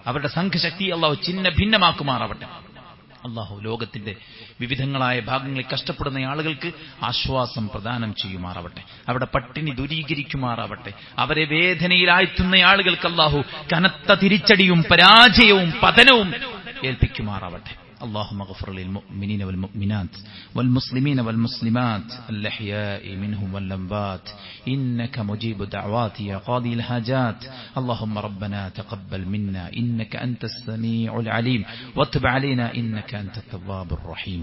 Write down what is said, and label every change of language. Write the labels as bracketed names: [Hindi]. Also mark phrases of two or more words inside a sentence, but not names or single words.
[Malayalam] അവരുടെ സംഘശക്തി അള്ളാഹു ഛിന്ന ഭിന്നമാക്കുമാറാവട്ടെ. അള്ളാഹു ലോകത്തിന്റെ വിവിധങ്ങളായ ഭാഗങ്ങളിൽ കഷ്ടപ്പെടുന്ന ആളുകൾക്ക് ആശ്വാസം പ്രദാനം ചെയ്യുമാറാവട്ടെ. അവിടെ പട്ടിണി ദൂരീകരിക്കുമാറാവട്ടെ. അവരെ വേദനയിലാഴ്ത്തുന്ന ആളുകൾക്ക് അള്ളാഹു കനത്ത തിരിച്ചടിയും പരാജയവും പതനവും ഏൽപ്പിക്കുമാറാവട്ടെ. [Arabic] اللهم اغفر للمؤمنين والمؤمنات والمسلمين والمسلمات الأحياء منهم والأموات إنك مجيب دعوات يا قاضي الحاجات. اللهم ربنا تقبل منا إنك أنت السميع العليم وتب علينا إنك أنت التواب الرحيم.